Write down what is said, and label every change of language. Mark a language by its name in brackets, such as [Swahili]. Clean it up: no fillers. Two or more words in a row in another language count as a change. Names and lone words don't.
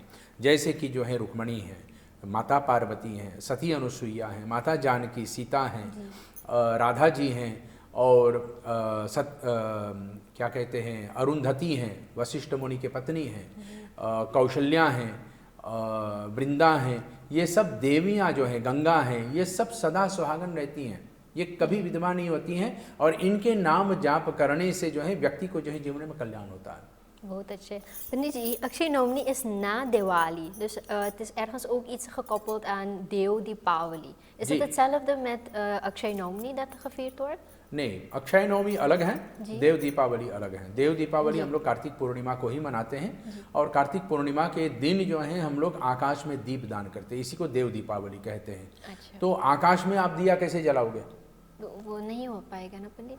[Hindi] जैसे कि जो है रुक्मणी है, माता पार्वती हैं, सती अनुसुईया हैं, माता जानकी सीता हैं, राधा जी हैं, और क्या कहते हैं अरुंधति हैं, वशिष्ठ मुनि के पत्नी हैं, कौशल्या हैं, वृंदा हैं। ये सब देवियाँ जो हैं, गंगा हैं, ये सब सदा सुहागन रहती हैं, ये कभी विधवा नहीं होती हैं। और इनके नाम जाप करने से जो है व्यक्ति को जो है जीवन में कल्याण होता है। बहुत अच्छे पंडित जी, [Dutch] अक्षय नवमी is na Diwali, dus het is ergens ook iets gekoppeld aan Dev Deepavali. Is het hetzelfde met अक्षय नवमी dat gevierd wordt? [Hindi] नहीं, अक्षय नवमी अलग है, देव दीपावली अलग है। देव दीपावली हम लोग कार्तिक पूर्णिमा को ही मनाते हैं और कार्तिक पूर्णिमा के दिन जो है हम लोग आकाश में दीप दान करते हैं, इसी को देव दीपावली कहते हैं। अच्छा। तो आकाश में आप दिया कैसे जलाओगे? वो नहीं हो पाएगा ना पंडित?